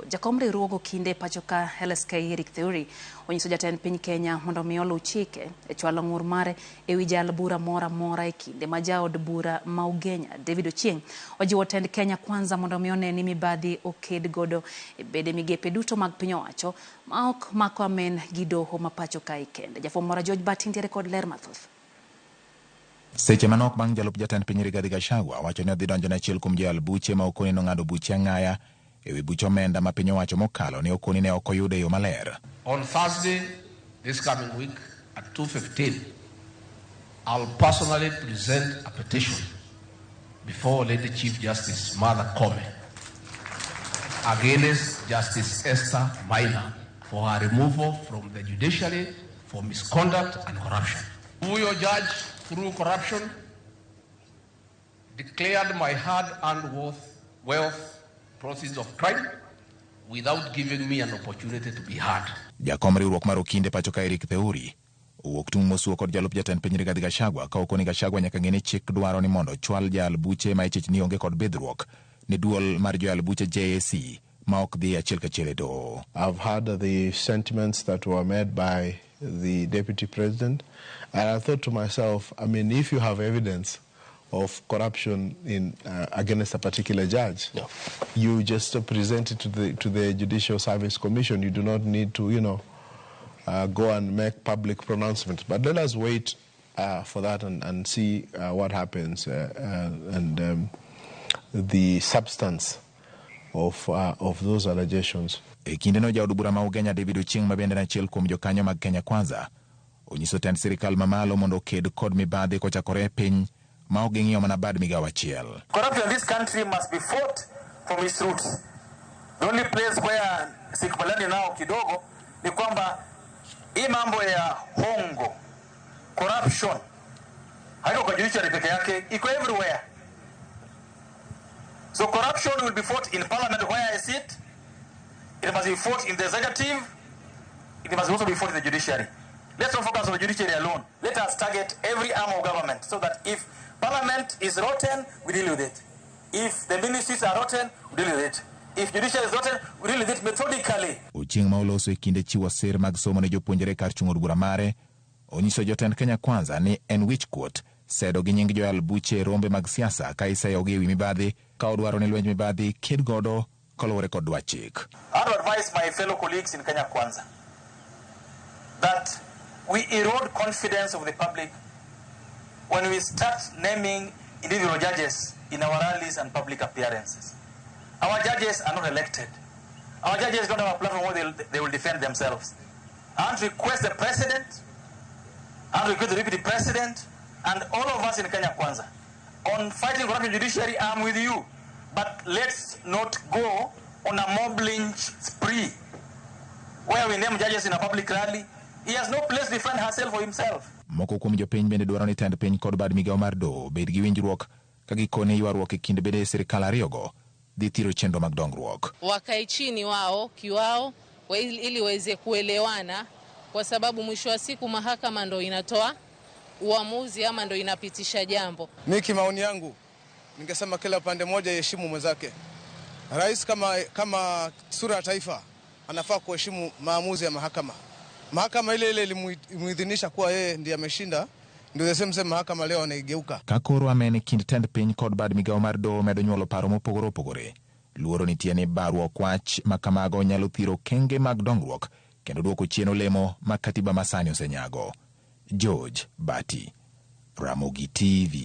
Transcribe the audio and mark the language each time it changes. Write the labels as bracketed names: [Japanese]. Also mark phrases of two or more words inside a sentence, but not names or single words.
[Luo (Kenya and Tanzania)] Jakom riwruogo kinde pachoka LSK Eric Theory onyiso jatend piny Kenya mondo mi oluw chike e chwalo ng'ur mare ewi jal bura mora e kinde ma jaod bura ma Ugenya David Ochieng ojiwo tend Kenya kwanza mondo mi one ni mibadhi oked godo e bede migepe duto mag piny owacho ma ok mako amen gi doho ma pachoka kende. Jafwambo George Bati ntiere kod ler mathoth. Seche manok bang' jalup jatend piny Rigathi Gachagua wacho ni odhi donjo ne achiel kuom jal buche ma okoni nong'ado buche ang'aya ewi buch omenda ma piny owacho mokalo ne okoni ne ok oyude yo maler. [English] On Thursday this coming week at 2:15 I'll personally present a petition before Lady Chief Justice Martha Koome against Justice Esther Maina for her removal from the judiciary for misconduct and corruption. Huyo judge through corruption declared my hard-earned wealth proceeds of crime without giving me an opportunity to be heard. [Luo (Kenya and Tanzania)] Jakom riwruok mar okinde pachoka Eric Theory owuok tung' mosuo kod jalup jatend piny Rigathi Gachagua ka okoni Gachagua nyaka ng'e ni chik dwaro ni mondo chwal jal buche ma ichich ni onge kod bidhruok ni duol mar jal buche JAC ma ok dhi achiel kachiel e doho. [English] I've heard the sentiments that were made by the deputy president, and I thought to myself, I mean, if you have evidence of corruption in against a particular judge, no, you just present it to the Judicial Service Commission. You do not need to, go and make public pronouncements. But let us wait for that and see what happens and the substance of those allegations. [Luo (Kenya and Tanzania)] E kinde no jaod bura ma Ugenya David Ochieng ma bende achiel kuom jokanyo mag Kenya Kwanza onyiso tend sirkal mamalo mondo oked kod mibadhi kochakore e piny ma ok ging'iyo mana bad migawo achiel. [English] Corruption in this country must be fought from its roots. The only place where [Swahili] sikubaliani nao kidogo ni kwamba hii mambo ya hongo, corruption, haiko kwa judiciary peke yake, iko everywhere. [English] So corruption will be fought in parliament where I sit. It must be fought in the executive. It must also be fought in the judiciary. Let's not focus on the judiciary alone. Let us target every arm of government so that if parliament is rotten, we deal with it. If the ministries are rotten, we deal with it. If judiciary is rotten, we deal with it methodically. [Luo (Kenya and Tanzania)] Ochieng ma oloso e kinde chiwo sir mag somo ne jopuonjre kar chung'o od bura mare onyiso jotend Kenya Kwanza ni en wichkuot sedo gi nying joal buche rombe mag siasa ka iseyogi ewi mibadhi ka odwaro ni lwenj mibadhi ked godo kaluwore kod dwach chik. [English] I would advise my fellow colleagues in Kenya Kwanza that we erode confidence of the public when we start naming individual judges in our rallies and public appearances. Our judges are not elected. Our judges don't have a platform where they will defend themselves. I want to request the president, I want to request the deputy president, and all of us in Kenya Kwanza on fighting corruption judiciary. I'm with you, but let's not go on a mob lynch spree where we name judges in a public rally. He has no place to defend herself or himself. [Luo (Kenya and Tanzania)] Moko kuom jopiny bende dwaro ni tend piny kod bad migawo mar doho bed gi winjruok ka gikone ywaruok e kind bede sirkal ariyogo dhi thiro chenro mag dongruok. [Swahili] Wakae chini wao kiwao ili waweze kuelewana, kwa sababu mwisho wa siku mahakama ndo inatoa uamuzi ama ndo inapitisha jambo. Miki maoni yangu ningesema kila pande moja heshimu mwenzake. Rais kama sura ya taifa anafaa kuheshimu maamuzi ya mahakama. Mahakama ile ilimuidhinisha kuwa yeye ndiye ameshinda, ndio same mahakama leo anaigeuka. [Luo (Kenya and Tanzania)] Kakoro amene kind tend piny kod bad migawo mar doho medo nyuolo paro mopogore opogore. Luoro nitie ni baruok wach ma kamago nyalo thiro kenge mag dongruok kendo duoko chien olemo ma katiba masani osenyago. George Bati, Ramogi TV.